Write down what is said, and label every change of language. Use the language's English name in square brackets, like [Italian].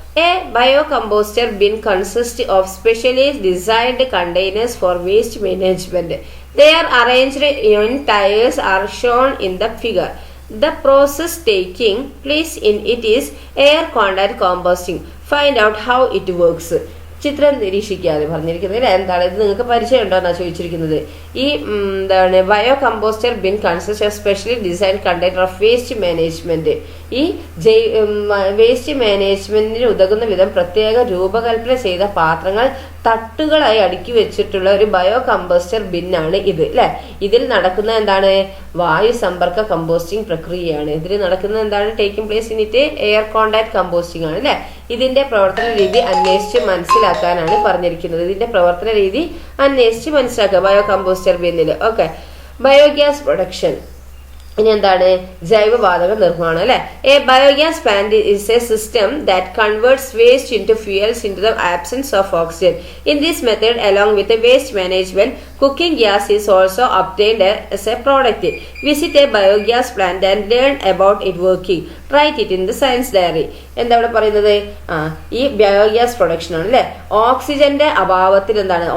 [English] A biocomposter bin consists of specially designed containers for waste management. They are arranged in tiers are shown in the figure. The process taking place in it is air contact composting. Find out how it works. [Malayalam] ചിത്രം നിരീക്ഷിക്കാതെ പറഞ്ഞിരിക്കുന്നത് എന്താണ്? ഇത് നിങ്ങൾക്ക് പരിചയം ഉണ്ടോ എന്നാണ് ചോദിച്ചിരിക്കുന്നത്. ഈ എന്താണ് [English] Bio composter bin consist of specially design container of waste management. [Malayalam] ഈ വേസ്റ്റ് മാനേജ്മെന്റിന് ഉതകുന്ന വിധം പ്രത്യേക രൂപകൽപ്പന ചെയ്ത പാത്രങ്ങൾ തട്ടുകളായി അടുക്കി വെച്ചിട്ടുള്ള ഒരു ബയോ കമ്പോസ്റ്റർ ബിന്നാണ് ഇത് അല്ലെ. ഇതിൽ നടക്കുന്ന എന്താണ്? വായു സമ്പർക്ക കമ്പോസ്റ്റിംഗ് പ്രക്രിയയാണ്. ഇതിൽ നടക്കുന്നത് എന്താണ്? [English] taking place in it air contact composting [Malayalam] ആണ് അല്ലെ. ഇതിന്റെ പ്രവർത്തന രീതി അന്വേഷിച്ച് മനസ്സിലാക്കാനാണ് പറഞ്ഞിരിക്കുന്നത്. ഇതിന്റെ പ്രവർത്തന രീതി അന്വേഷിച്ച് മനസ്സിലാക്കുക bio composter ബിന്നിൽ. Okay, biogas production. ഇനി എന്താണ്? ജൈവവാതക നിർമ്മാണം അല്ലെ. [English] A biogas plant is a system that converts waste into fuels into the absence of oxygen. In this method along with waste management cooking gas is also obtained as a product. Visit a biogas plant and learn about it working. Write it in the science diary. [Malayalam] എന്താ ഇവിടെ പറയുന്നത്? ഈ biogas production ആണ് അല്ലെ. ഓക്സിജന്റെ അഭാവത്തിൽ എന്താണ്?